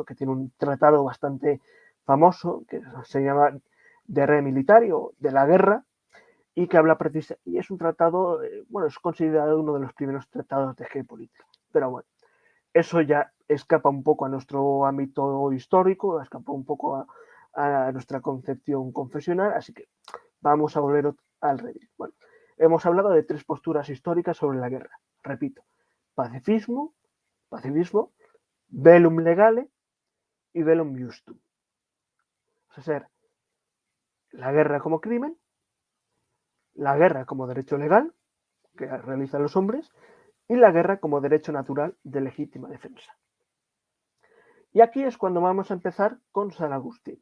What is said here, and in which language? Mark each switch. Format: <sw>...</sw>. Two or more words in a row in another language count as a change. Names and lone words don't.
<es>Que tiene un tratado bastante famoso que se llama De Re Militario, de la guerra, y que habla precisamente, y es un tratado, bueno, es considerado uno de los primeros tratados de geopolítica, pero bueno, eso ya escapa un poco a nuestro ámbito histórico, escapa un poco a nuestra concepción confesional, así que vamos a volver al revés. Bueno, hemos hablado de tres posturas históricas sobre la guerra. Repito,</es> <la>pacifismo, bellum legale y bellum justum.</la> <es>O sea, la guerra como crimen, la guerra como derecho legal que realizan los hombres y la guerra como derecho natural de legítima defensa. Y aquí es cuando vamos a empezar con San Agustín.</es>